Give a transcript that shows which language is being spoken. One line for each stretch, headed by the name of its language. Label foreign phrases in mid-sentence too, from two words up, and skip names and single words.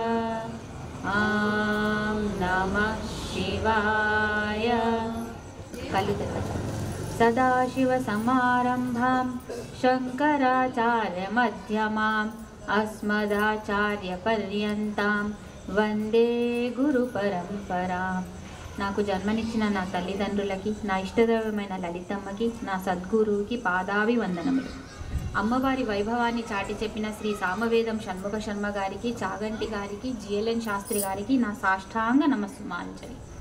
Sanskrit: ॐ नमः शिवाय। सदाशिवसमारम्भां शङ्कराचार्यमध्यमाम् अस्मदाचार्यपर्यन्तां वंदे गुरु परंपरां।
Telugu: నాకు జన్మనిచ్చిన నా తల్లిదండ్రులకి, నా ఇష్టదైవమైన లలితమ్మకి, నా సద్గురువుకి పాదాభివందనములు। అమ్మవారి వైభవాన్ని చాటి చెప్పిన శ్రీ సామవేదం షణ్ముఖ శర్మ గారికి, చాగంటి గారికి, జిఎల్ఎన్ శాస్త్రి గారికి నా సాష్టాంగ నమస్సుమాంజలి।